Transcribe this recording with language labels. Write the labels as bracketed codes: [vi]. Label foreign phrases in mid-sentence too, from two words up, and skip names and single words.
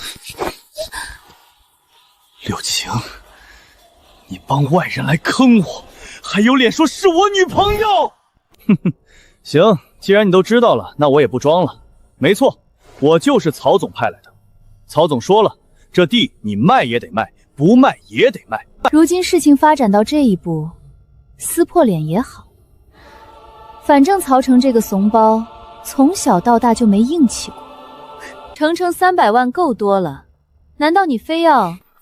[zh] 柳晴，你幫外人來坑我，還有臉說是我女朋友？哼哼，行，既然你都知道了，那我也不裝了。沒錯，我就是曹總派來的。曹總說了，這地你賣也得賣，不賣也得賣。如今事情發展到這一步，撕破臉也好。反正曹成這個慫包，從小到大就沒硬氣過。程程300萬夠多了，難道你非要？